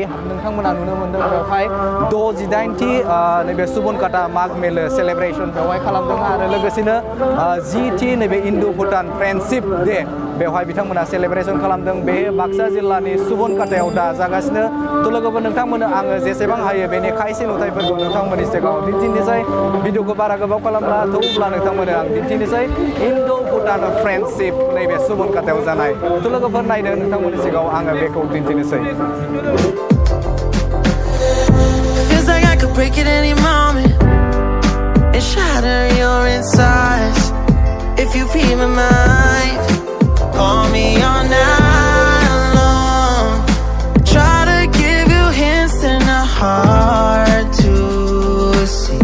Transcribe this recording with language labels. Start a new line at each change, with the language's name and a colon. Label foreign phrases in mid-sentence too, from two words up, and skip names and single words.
Bodo: नोंथांमोना नुनो मोनदों बेवहाय 68थि नैबे सुबनकाटा माग मेल सेलेब्रेसन बेवहाय खालामदों आरो लोगोसेनो 10थि नैबे इन्ड' भुटान फ्रेन्डशिप डे बेवहाय बिथांमोना सेलेब्रेसन खालामदों बे बाक्सा जिल्लानि सुबनकाटायाव दा जागासिनो थ' लोगोफोर नोंथांमोननो आङो जेसेबां हायो बेनि खायसे नुथायफोरखौ नोंथांमोननि सिगाङाव दिन्थिनोसै भिडिअखौ बारा गोबाव खालामला थ' अब्ला नोंथांमोननो आं दिन्थिनोसै इन्ड' भुटान फ्रेन्डशिप नैबे सुबनकाटायाव जानाय थ' लोगोफोर नायनो नोंथांमोननि सिगाङाव आङो बेखौ दिन्थिनोसै
English: Feels like I could break at any moment and shatter your insides. If you read my mind, call me all night long. Try to give you hints that are hard to see.